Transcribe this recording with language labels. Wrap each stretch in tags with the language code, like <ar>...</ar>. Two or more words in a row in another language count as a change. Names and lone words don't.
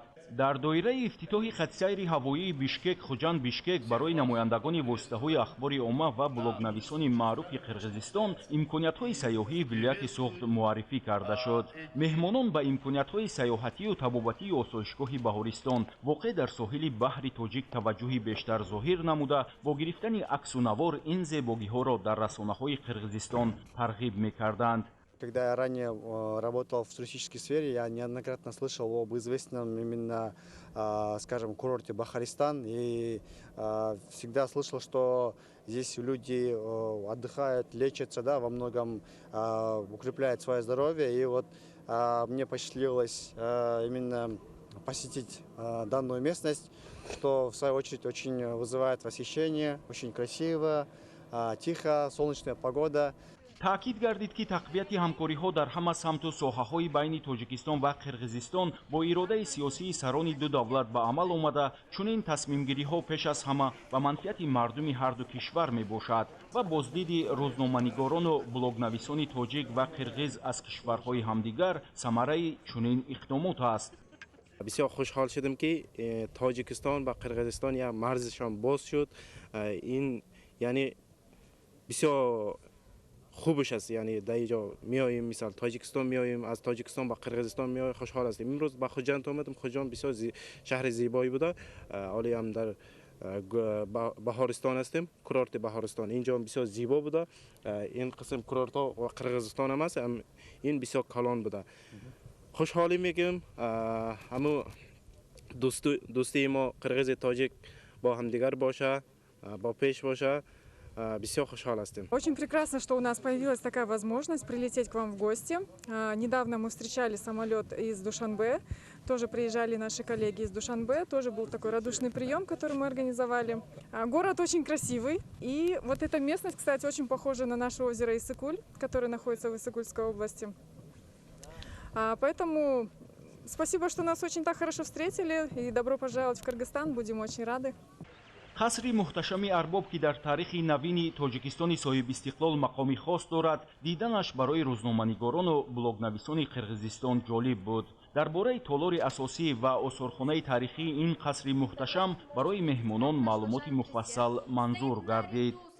<tg>дар доираи ифтитоҳи хатсайри ҳавоии Бишкек-Хуҷанд-Бишкек барои намояндагони воситаҳои ахбори омма ва блогнависони маъруфи Қирғизистон имкониятҳои сайёҳии вилояти Суғд муаррифӣ карда шуд. меҳмонон ба имкониятҳои сайёҳатию табобатии осоишгоҳи Баҳористон воқеъ дар соҳили баҳри Тоҷик таваҷҷӯҳи бештар зоҳир намуда, бо гирифтани аксу навор ин зебогиҳоро дар расонаҳои Қирғизистон тарғиб мекарданд.</tg> <ru>Когда я ранее работал в туристической сфере, я неоднократно слышал об известном именно, скажем, курорте Бахаристан. И всегда слышал, что здесь люди отдыхают, лечатся, да, во многом укрепляют свое здоровье. И вот мне посчастливилось именно посетить данную местность, что в свою очередь очень вызывает восхищение, очень красиво, тихо, солнечная погода.</ru> <tg>таъкид гардид ки тақвияти ҳамкориҳо дар ҳама самту соҳаҳои байни Тоҷикистон ва Қирғизистон бо иродаи сиёсии сарони ду давлат ба амал омада, чунин тасмимгириҳо пеш аз ҳама ба манфиати мардуми ҳарду кишвар мебошад ва боздиди рӯзноманигорону блогнависони тоҷик ва қирғиз аз кишварҳои ҳамдигар самараи чунин иқдомот аст.</tg> <fa>بسیار خوشحال شدم که تاجیکستان و قرقیزستان یا مرزشان باز شد. این یعنی بسیار خوبش است. یعنی در اینجا میاییم، مثلا تاجیکستان میاییم، از تاجیکستان با قرقیزستان میاییم، خوشحال هستیم. امروز با خوجند آمدم. خوجند بسیار شهر زیبایی بوده. حالا هم در بهارستان هستیم، کورورت بهارستان. اینجا بسیار زیبا بوده. این قسم کورورت ها و قرقیزستان هم است. این بسیار کلان بوده. خوشحالی میگم همو دوستی ما قرقیز تاجیک با همدیگر باشه، با پیش باشه.</fa> <tg>Бисёр хушҳол ҳастем.</tg> <ru>Очень прекрасно, что у нас появилась такая возможность прилететь к вам в гости. Недавно мы встречали самолет из Душанбе, тоже приезжали наши коллеги из Душанбе, тоже был такой радушный прием, который мы организовали. Город очень красивый, и вот эта местность, кстати, очень похожа на наше озеро Иссык-Куль, которое находится в Иссык-Кульской области. Поэтому спасибо, что нас очень так хорошо встретили, и добро пожаловать в Кыргызстан, будем очень рады.</ru> <tg>қасри муҳташами арбоб ки дар таърихи навини Тоҷикистони соҳибистиқлол мақоми хос дорад, диданаш барои рӯзноманигорону блогнависони Қирғизистон ҷолиб буд. дар бораи толори асосӣ ва осорхонаи таърихии ин қасри муҳташам барои меҳмонон маълумоти муфассал манзур гардид.</tg>